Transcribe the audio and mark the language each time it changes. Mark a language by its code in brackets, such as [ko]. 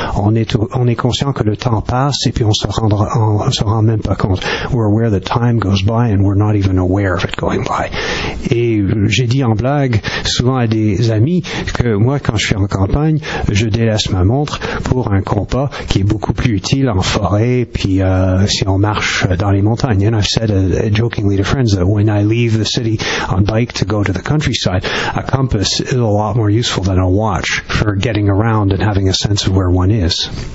[fr] On est conscient que le temps passe et puis on se rend même pas compte. [en] We're aware that time goes by and we're not even aware of it going by. [fr] Et j'ai dit en blague souvent à des amis que moi, quand je suis en campagne, je délaisse ma montre pour un compas qui est beaucoup plus utile en forêt puis si on marche dans les montagnes. [en] And I've said jokingly to friends that when I leave the city on bike to go to the countryside, a compass is a lot more useful than a watch for getting around and having a sense of where one is.